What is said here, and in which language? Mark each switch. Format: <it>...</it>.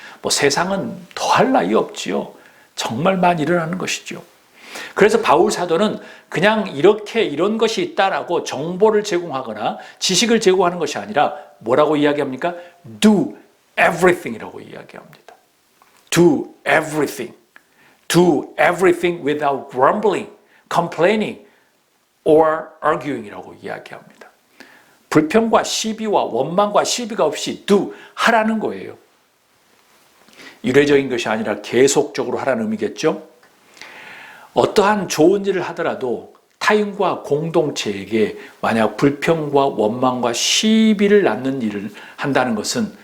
<ko>세상은 더할 나위 없지요. 정말 많이 일어나는 것이죠. 그래서 바울 사도는 그냥 이런 것이 있다라고 정보를 제공하거나 지식을 제공하는 것이 아니라 뭐라고 이야기합니까?</ko> <en>Do everything</en> <ko>이라고 이야기합니다.</ko> <en>Do everything. Do everything without grumbling, complaining, or arguing이라고</en> <ko>이야기합니다. 불평과 시비와 원망과 시비가 없이 do, 하라는 거예요. 유례적인 것이 아니라 계속적으로 하라는 의미겠죠? 어떠한 좋은 일을 하더라도 타인과 공동체에게 만약 불평과 원망과 시비를 낳는 일을 한다는 것은</ko>